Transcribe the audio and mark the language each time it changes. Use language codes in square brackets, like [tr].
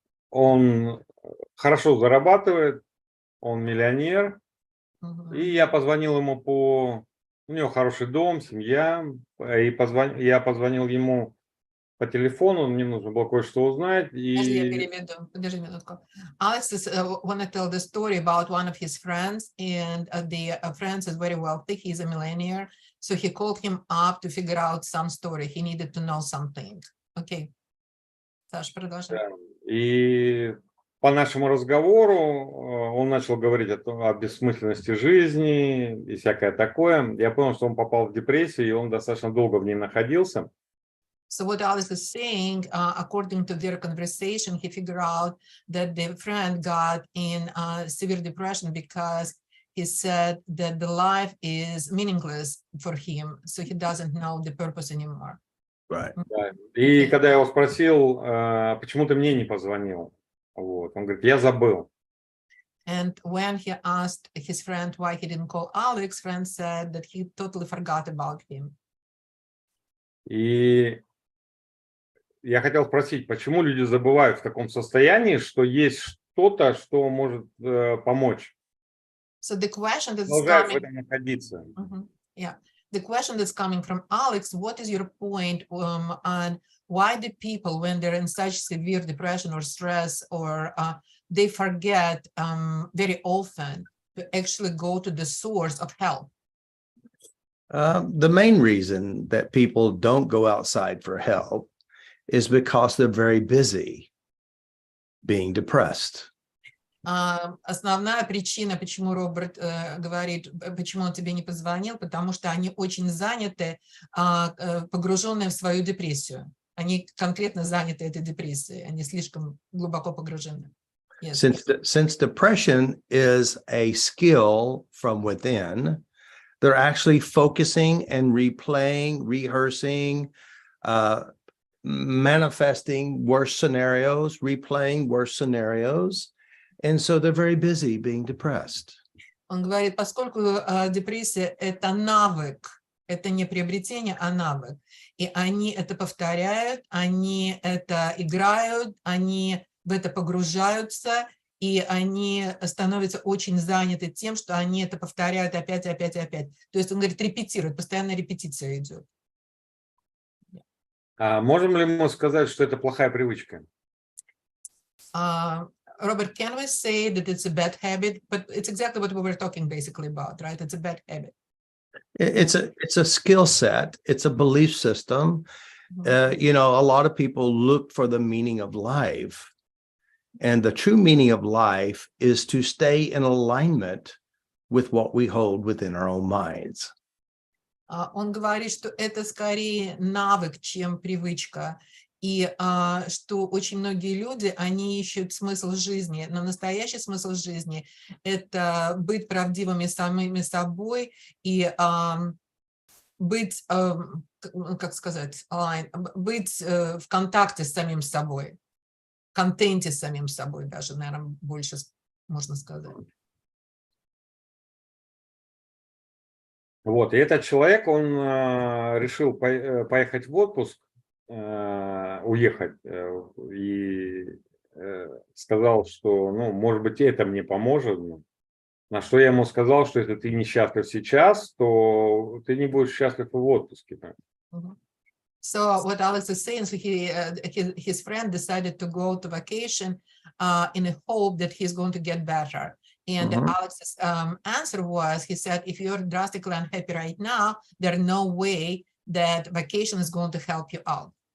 [ru] Он хорошо зарабатывает, он миллионер, и я позвонил ему по У него хороший дом, семья. И я позвонил ему по телефону, мне нужно было кое-что узнать. Подожди, я И переведу. Подожди минутку. [en] Alex is want to tell the story about one of his friends, and the friend is very wealthy. He's a millionaire, so he called him up to figure out some story. He needed to know something. [ru] Okay. Саша, продолжай. И по нашему разговору он начал говорить о бессмысленности жизни и всякое такое. Я понял, что он попал в депрессию, и он достаточно долго в ней находился. [en] So what Alex is saying, according to their conversation, he figured out that the friend got in severe depression because he said that the life is meaningless for him, so he doesn't know the purpose anymore. Right. [ru] Да. И когда я его спросил, почему ты мне не позвонил, вот, он говорит, я забыл. [en] And when he asked his friend why he didn't call Alex, friend said that he totally forgot about him. [ru] И я хотел спросить, почему люди забывают в таком состоянии, что есть что-то, что может помочь? [en] So the question that's [ru] Продолжают в [en] coming, [ru] этом находиться. [en] yeah, the question that's coming from Alex, what is your point on why the people, when they're in such severe depression or stress, or they forget very often to actually go to the source of help? The main reason that people don't go outside for help is because they're very busy being depressed. [ru] Основная причина, почему Роберт говорит, почему он тебе не позвонил, потому что они очень заняты, погруженные в свою депрессию. Они конкретно заняты этой депрессией, они слишком глубоко погружены. [en] Yes. Since depression is a skill from within, they're actually focusing and replaying, rehearsing, manifesting worse scenarios, replaying worse scenarios. And so they're very busy being depressed. [ru] Он говорит, поскольку депрессия – это навык, это не приобретение, а навык. И они это повторяют, они это играют, они в это погружаются, и они становятся очень заняты тем, что они это повторяют опять, опять, опять. То есть он говорит, репетируют, постоянная репетиция идет. Можем ли мы сказать, что это плохая привычка? [en] Robert, can we say that it's a bad habit? But it's exactly what we were talking basically about, right? It's a bad habit. It's a skill set. It's a belief system. You know, a lot of people look for the meaning of life. And the true meaning of life is to stay in alignment with what we hold within our own minds. [ru] Он говорит, что это скорее навык, чем привычка. И что очень многие люди, они ищут смысл жизни, но настоящий смысл жизни – это быть правдивыми самими собой и быть, как сказать, быть в контакте с самим собой, в контенте с самим собой даже, наверное, больше можно сказать. Вот, и этот человек, он решил поехать в отпуск, уехать, и сказал, что, ну, может быть, это мне поможет. На что я ему сказал, что если ты несчастлив сейчас, то ты не будешь счастлив и в отпуске. [en] So what Alex is saying, so his friend decided to go to vacation in a hope that he's going to get better. And Alex's answer was, he said, if you're drastically unhappy right now, there's no way that vacation is going to help you out.